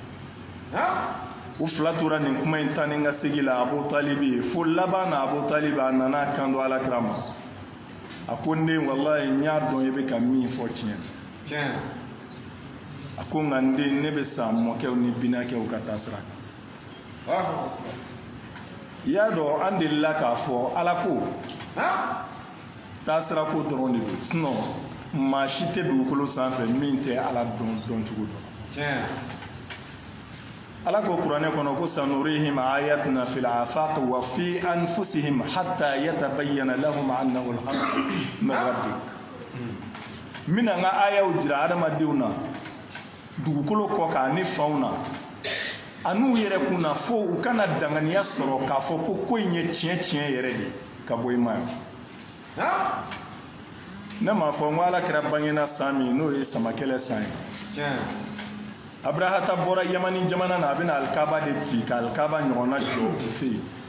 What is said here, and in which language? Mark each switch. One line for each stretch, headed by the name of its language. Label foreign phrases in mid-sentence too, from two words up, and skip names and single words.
Bambara: u fila tora nin kuma in tan ni ka segin la Abu Talibi fo laban na Abu Talib a nana kan don Ala kira ma a ko n den wallahi n y'a dɔn i bɛ ka min fɔ tiɲɛ a ko nka n den ne bɛ sa mɔkɛw ni binakɛw ka taa sira kan i y'a dɔn an delila k'a fɔ Ala ko taa sira ko dɔrɔn de don sinon maa si tɛ dugukolo sanfɛ min tɛ Ala dɔn dɔncogo dɔn Ala ko kuranɛ kɔnɔ ko
Arabic: سنريهم آياتنا في الآفاق وفي أنفسهم حتى يتبين لهم أنه الحق من ربك
Bambara: mina nga ayaw jira adamadenw na dugukolo kɔ k'a ni faw na an'u yɛrɛ kunna fo u kana danganiya sɔrɔ k'a fɔ ko in ye tiɲɛ yɛrɛ de ka bɔ i ma ne m'a fɔ n ko Ala kɛra bangena san min n'o ye samakɛlɛ san ye Abrahata bɔra Yamani jamana na a bɛna alikaba de ci ka alikaba ɲɔgɔnna jɔ u fɛ yen